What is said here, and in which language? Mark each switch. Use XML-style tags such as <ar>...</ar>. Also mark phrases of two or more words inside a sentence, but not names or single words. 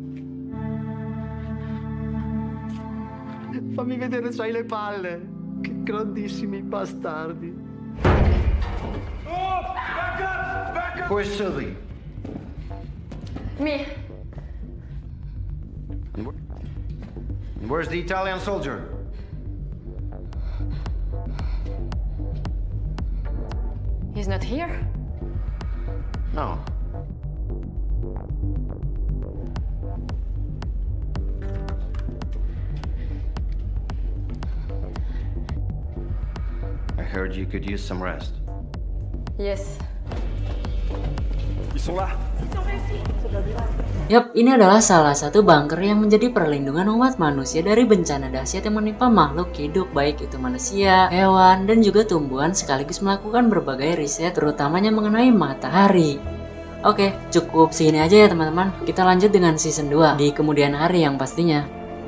<it>Fammi vedere se hai le palle. Che grandissimi bastardi.</it> <en>Oh! Back up! Back up! Where's Sylvie? Me. And where's the Italian soldier? He's not here. No. I heard you could use some rest. Yes.</en> <fr>Ils sont là.</fr> <id>Yap, ini adalah salah satu bunker yang menjadi perlindungan umat manusia dari bencana dahsyat yang menimpa makhluk hidup, baik itu manusia, hewan, dan juga tumbuhan, sekaligus melakukan berbagai riset terutamanya mengenai matahari. Oke, cukup segini aja ya teman-teman. Kita lanjut dengan season 2 di kemudian hari yang pastinya.</id>